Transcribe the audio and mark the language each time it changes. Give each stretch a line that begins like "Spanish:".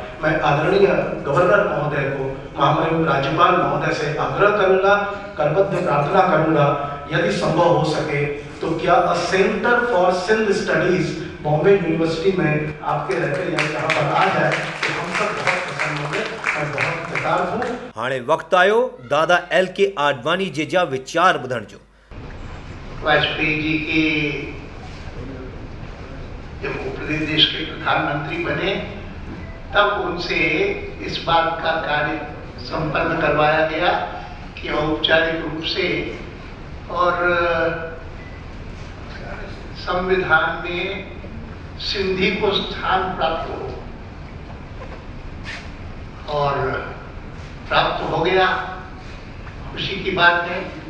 Hindi: मैं आदरणीय गवर्नर महोदय को, महामहिम राज्यपाल महोदय से आग्रह करूंगा, करबद्ध प्रार्थना करूंगा, यदि संभव हो सके तो क्या centre for Sindh studies Bombay university में आपके रहते यहाँ पर आ जाए तो हम सब बहुत प्रसन्न होंगे. मैं बहुत कृतज्ञ हूँ.
Sindhi: हाणे वक्त आयो दादा LK आडवाणी जे जा वीचार ॿुधण जो.
Hindi: वाजपेयी जी के जब वो प्रदेश के प्रधानमंत्री बने तब उनसे इस बात का कार्य संपन्न करवाया गया कि औपचारिक रूप से और संविधान में सिंधी को स्थान प्राप्त हो और प्राप्त हो गया. खुशी की बात है.